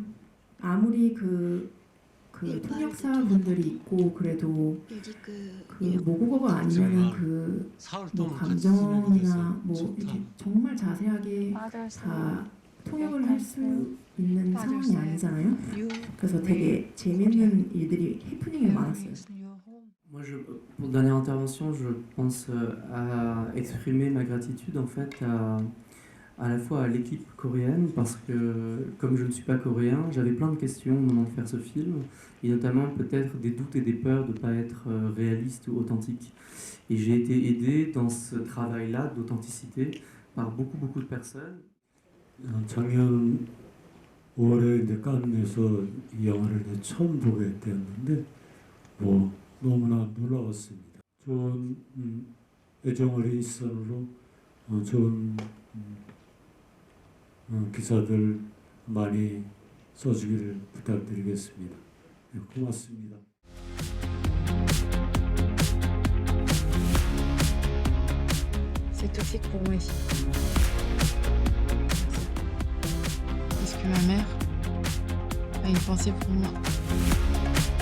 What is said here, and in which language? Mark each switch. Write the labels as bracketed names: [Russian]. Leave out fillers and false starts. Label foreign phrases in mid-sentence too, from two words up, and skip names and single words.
[Korean] 아무리 그 통역사분들이 있고 그래도 그 모국어가 아니면은 그 뭐 감정이나 뭐 이렇게 정말 자세하게 다 통역을 할 수 있는 상황이 아니잖아요. 그래서 되게 재밌는 일들이 해프닝이 많았어요. [French] Moi, pour dernière intervention, je pense à exprimer ma gratitude en fait à la fois à l'équipe coréenne parce que comme je ne suis pas coréen, j'avais plein de questions au moment de faire ce film et notamment peut-être des doutes et des peurs de ne pas être réaliste ou authentique. Et j'ai été aidé dans ce travail-là d'authenticité par beaucoup de personnes. [Korean] 작년 5월에 이제 칸에서 이 영화를 이제 처음 보게 되었는데 뭐 너무나 놀라웠습니다. 좋은 애정어린 시선으로 좋은 기사들 많이 써주기를 부탁드리겠습니다. 네, 고맙습니다. [French] C'est toxique pour moi ici. Est-ce que ma mère a une pensée pour moi?